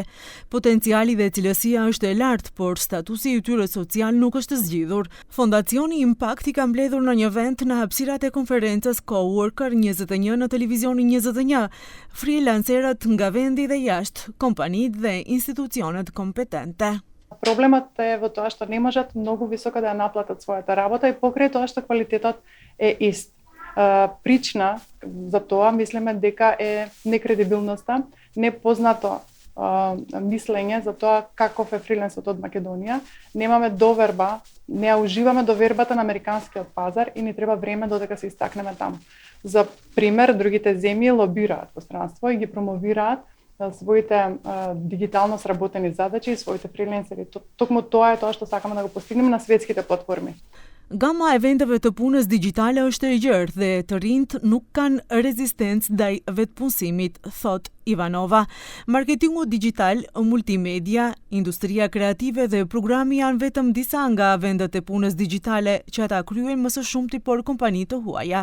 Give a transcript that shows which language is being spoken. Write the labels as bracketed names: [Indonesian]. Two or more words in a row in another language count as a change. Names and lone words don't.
[Albanian] Potenciali dhe cilësia është e lartë, por statusi i tyre social nuk është zgjidhur. Fondacioni Impact i ka mbledhur në një event në hapësirat e konferencës Coworker 21 në televizionin 21, freelancerët nga vendi dhe jashtë, kompanitë dhe institucionet kompetente. [Macedonian] Проблемът е во тоа што не можат многу високо да ја наплатат својата работа и покрај тоа што квалитетот е ист. Причина за тоа мислиме дека е некредибилноста, непознато мислење за тоа каков е фриленсот од Македонија. Немаме доверба, не уживаме довербата на американскиот пазар и ни треба време додека се истакнеме таму. За пример, другите земји лобираат пространство и ги промовираат своите дигитално сработени задачи и своите фриленсери. Токму тоа е тоа што сакаме да го постигнеме на светските платформи. [Albanian] Gama e vendeve të punës digjitale është e gjerë dhe të rinjt nuk kanë rezistencë ndaj vetpunësimit, thot Ivanova. Marketingu digital, multimedia, industria kreative dhe programi janë vetëm disa nga vendet e punës digjitale që ata kryejnë më së shumti për kompani të huaja.